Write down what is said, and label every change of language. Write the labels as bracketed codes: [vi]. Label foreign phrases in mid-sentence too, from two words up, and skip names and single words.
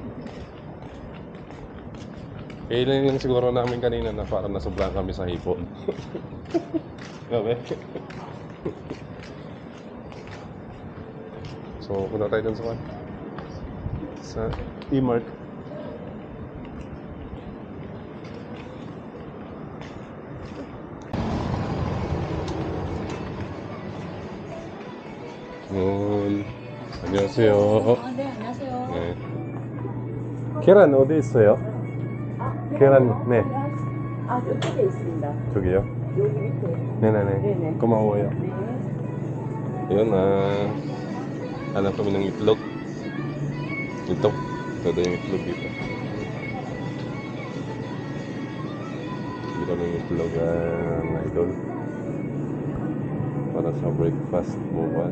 [tl] Kailan yung siguro namin kanina na parang nasobrahan kami sa hipon. Grabe. So punta tayo dun sa E-Mart. [ko] 안녕하세요. 네, 안녕하세요. 네. 계란 어디 있어요? 계란, 네. 저쪽에 있습니다. 저기요? 여기 밑에. 네네네. 네네. 고마워요. 네. [tl] Yun, hanap kami ng itlog. Ito. Ito yung itlog dito. Bili kami ng itlog, mga idol. Para sa breakfast bukas.